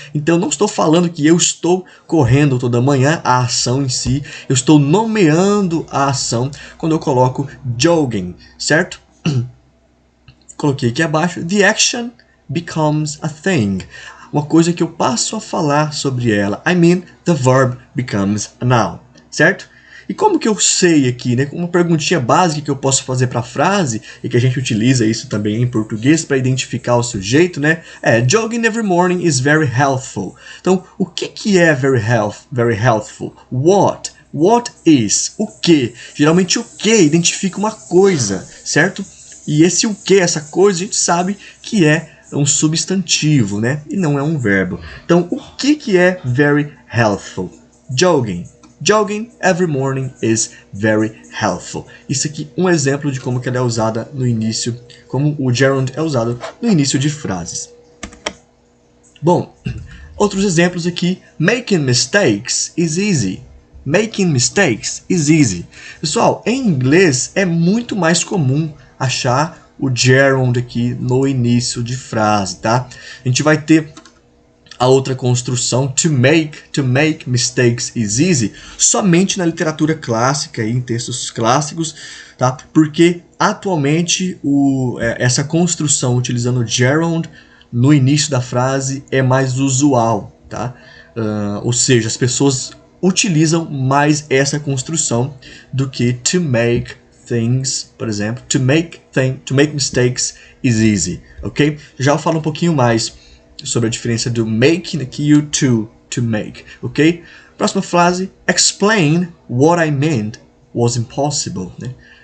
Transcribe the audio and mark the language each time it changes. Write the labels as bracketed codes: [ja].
[pt] Então não estou falando que eu estou correndo toda manhã, a ação em si, eu estou nomeando a ação quando eu coloco jogging, certo? Coloquei aqui abaixo, [en] the action becomes a thing. [pt] Uma coisa que eu passo a falar sobre ela. [en] I mean, the verb becomes a noun. [pt] Certo? E como que eu sei aqui, Uma perguntinha básica que eu posso fazer para a frase, e que a gente utiliza isso também em português para identificar o sujeito, [en] jogging every morning is very healthful. [pt] Então, o que é [en] very healthful? What? What is? [pt] O que? Geralmente o que identifica uma coisa, certo? E esse o que, essa coisa, a gente sabe que é um substantivo, e não é um verbo. Então, o que é [en] very healthful? Jogging. Jogging every morning is very healthful. [pt] Isso aqui é um exemplo de como que ela é usada no início, como o gerund é usado no início de frases. Bom, outros exemplos aqui. [en] Making mistakes is easy. Making mistakes is easy. [pt] Pessoal, em inglês é muito mais comum achar o gerund aqui no início de frase, tá? A gente vai ter A outra construção, [en] to make mistakes is easy, [pt] somente na literatura clássica e em textos clássicos, tá? Porque atualmente essa construção utilizando gerund no início da frase é mais usual, tá? Ou seja, as pessoas utilizam mais essa construção do que [en] to make things, [pt] por exemplo, [en] to make mistakes is easy, [pt] ok? Já eu falo um pouquinho mais sobre a diferença do make aqui e o to make, ok? Próxima frase, [en] explain what I meant was impossible, né?